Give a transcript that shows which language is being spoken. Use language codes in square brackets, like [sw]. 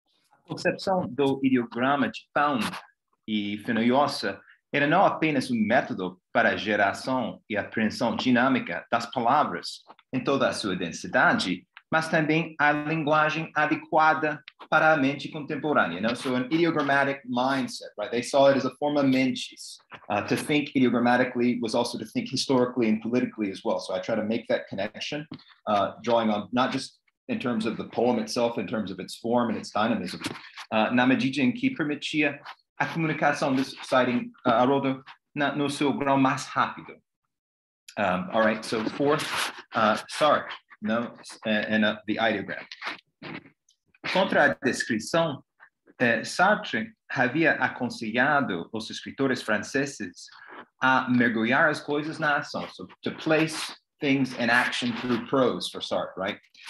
[pt] A concepção do ideograma de Pound e Fenollosa era não apenas método para a geração e apreensão dinâmica das palavras em toda a sua densidade, mas também a linguagem adequada para a mente contemporânea. [en] So an ideogrammatic mindset, right? They saw it as a forma mentis. To think ideogrammatically was also to think historically and politically as well. So I try to make that connection, drawing on not just in terms of the poem itself, in terms of its form and its dynamism. [pt] Na medida em que permitia a comunicação, [en] this citing Haroldo, [pt] no seu grau mais rápido. [en] All right, so fourth, Sartre, no, and the ideogram. [pt] Contra a descrição, Sartre havia aconselhado os escritores franceses a mergulhar as coisas na ação, [en] so to place things in action through prose for Sartre, right?